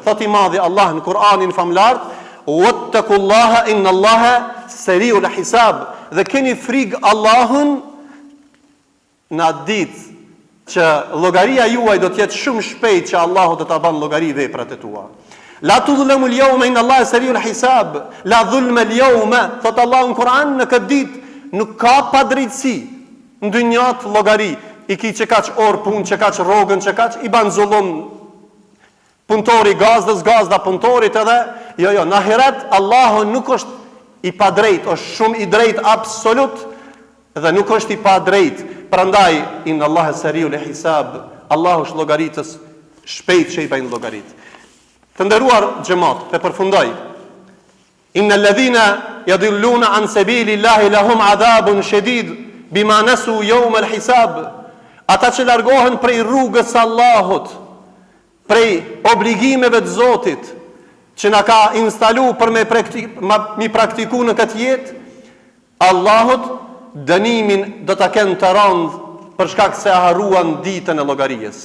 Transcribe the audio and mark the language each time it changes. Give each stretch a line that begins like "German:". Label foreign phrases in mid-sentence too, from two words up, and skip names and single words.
Albanian: Thot i madhi Allah në Kur'anin famlar,
Arabic: واتقوا الله إن الله سريع الحساب.
Albanian: Dhe keni frikë Allahun në atë ditë që llogaria juaj do të jetë shumë shpejt, që Allahu do ta bën llogari veprat e tua.
Arabic: لا تظلم اليوم إن الله سريع الحساب. لا ظلم اليوم.
Albanian: Thot Allahu në Kur'an, në këtë ditë nuk ka padrejtësi. Në dynjat llogari, i ki që kaq orë punë, që kaq rrogën, që kaq i ban zullum punëtori gazdës, gazda punëtorit edhe. Jo, në ahiret Allahu nuk është i padrejt, është shumë i drejt absolut dhe nuk është i padrejt. Prandaj
Arabic: إن الله سريع الحساب,
Albanian: Allahu është llogaritës shpejt që i bën llogarit. Të nderuar xhamat, të përfundoj.
Arabic: إن الذين يضلون عن سبيل الله لهم عذاب شديد بما نسوا يوم الحساب.
Albanian: Ata që largohen prej rrugës së Allahut, prej obligimeve të Zotit që na ka instalu për mi praktiku në këtë jetë, Allahut dënimin do ta kenë të rëndë për shkak se e harruan ditën e llogarisë.